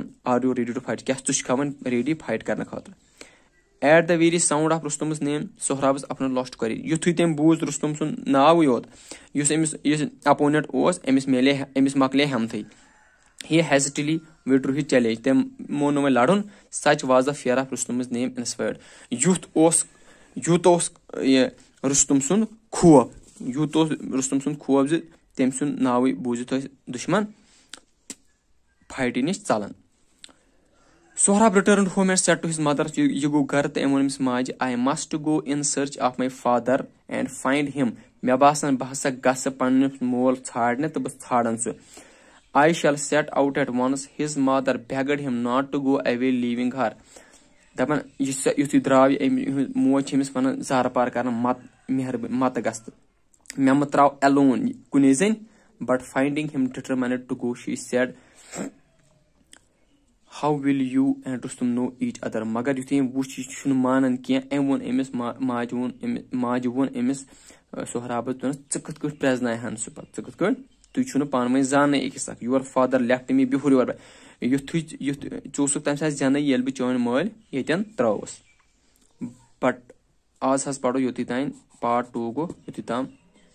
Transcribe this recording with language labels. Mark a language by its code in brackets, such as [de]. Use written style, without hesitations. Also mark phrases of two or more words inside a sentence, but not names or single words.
[en] are you ready to fight [ks] کیٛاہ ژٕ چھُکھا وۄنۍ [en] ready fight [ks] کرنہٕ خٲطرٕ. [en] at the very sound of Rustum's name [ks] سہرابس اپنا لاسٹ کوٚر. یُتھُے تٔمۍ بوٗز رُستُم سُنٛد ناوٕے یوت یُس اپوننٹ اوس أمِس مۄکلے ہٮ۪متھٕے. [en] he hastily withdrew his challenge. [ks] تٔمۍ مون نہٕ وۄنۍ لڑُن. [en] such was the fear of Rustum's name inspired. [ks] یُتھ اوس یہِ رُستُم سُنٛد خوف زِ تٔمۍ سُنٛد ناوٕے بوٗزِتھ ٲسۍ دُشمن فایٹہِ نِش ژلان. [en] Sohrab returned home and said to his mother. [ks] یہِ گوٚو گرٕ تہٕ أمۍ ووٚن أمِس ماجہِ [en] I must go in search of my father and find him. [ks] مےٚ باسان بہٕ ہسا گژھٕ پنُن مول ژھانڈنہِ تہٕ بہٕ ژھانڈان سُہ. [en] I shall set out at once. His mother begged him not to go away leaving her. [ks] دپان یُتھُے درٛاو أمۍ موج چھِ أمِس ونان زارٕ پار کران متہٕ گژھ تہٕ مےٚ مہ تراو alone کُنی زٔنۍ. [en] but finding him determined to go she said how will you and Rustum know each other. [ks] مگر یُتھُے أمۍ وُچھ یہِ چھُنہٕ مانان کینٛہہ أمۍ ووٚن أمِس ماجہِ ووٚن أمِس سہرابس دوٚپنس ژٕ کِتھ کٲٹھۍ پرٛزناے ہن سُہ پتہٕ ژٕ کِتھ کٲٹھۍ تُہۍ چھُنہٕ پانہٕ ؤنۍ زاننٕے أکِس اکھ. [en] your father left me before your [ks] ژٕ اوسُکھ تمہِ ساتہٕ زینٕے ییٚلہِ بہٕ چٲنۍ مٲلۍ ییٚتٮ۪ن ترٲوٕس. بٹ آز حظ پرو یوٚتُے تانۍ. پارٹ 2 گوٚو یوٚتُے تام.